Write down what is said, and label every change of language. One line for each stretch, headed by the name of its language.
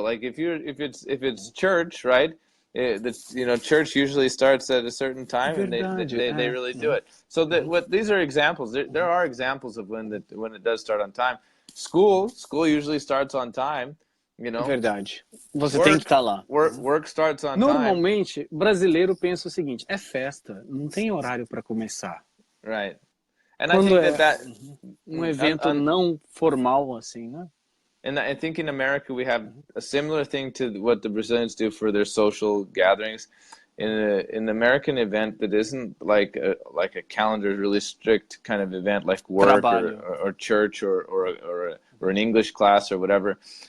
English: Like if it's church, right? Church usually starts at a certain time, and they really do it. So these are examples. There are examples of when it does start on time. School usually starts on time.
Portuguese: Verdade. Você tem que estar lá.
English: Work starts on time.
Portuguese: Normalmente, brasileiro pensa o seguinte, é festa, não tem horário para começar.
English: Right. And
Portuguese: Quando
English: I think
Portuguese: um evento não formal assim, né?
English: And I think in America we have a similar thing to what the Brazilians do for their social gatherings. In an American event that isn't like a calendar, really strict kind of event like work or church or an English class or whatever.